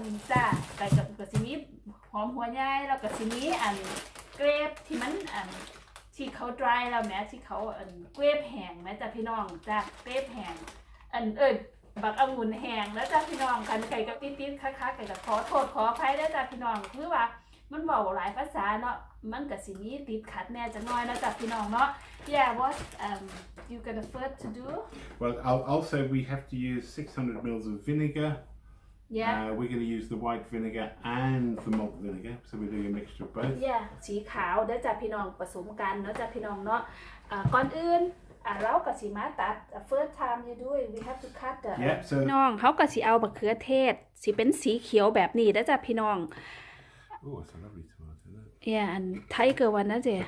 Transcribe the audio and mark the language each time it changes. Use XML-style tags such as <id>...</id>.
<th>จ้าไก่กับสิมีหอมหัวใหญ่แล้วก็สิมีเกรปที่มันที่เขา dry แล้วแม้ที่เขาเกรปแห้งแม้จ้ะพี่น้องจ้าเกรปแห้งบักองุ่นแห้งแล้วจ้ะพี่น้องกันไก่กับติ๊ดๆค้าๆไก่กับขอโทษขออภัยแล้วจ้ะพี่น้องคือว่ามันเว้าหลายภาษาเนาะมันก็สิมีติดขัดแน่จังน้อยนะจ้ะพี่น้องเนาะ</th> <en>Yeah what you gonna first to do Well also we have to use 600 mils of vinegar. Yeah we're going to use the white vinegar and the malt vinegar, so we're doing a mixture of both.</en> <th>Yeah สีขาวเด้อจ้ะพี่น้องผสมกันเนาะจ้ะพี่น้องเนาะก่อนอื่นเราก็สิมาตัด</th> <en>first time you do it we have to cut the</en> <th>พี่น้องเขาก็สิเอาบักเขือเทศสิเป็นสีเขียวแบบนี้เด้อจ้ะพี่น้อง</th> <en>Oh, it's a lovely tomato, isn't it? Yeah, and tiger one, that's it.</en>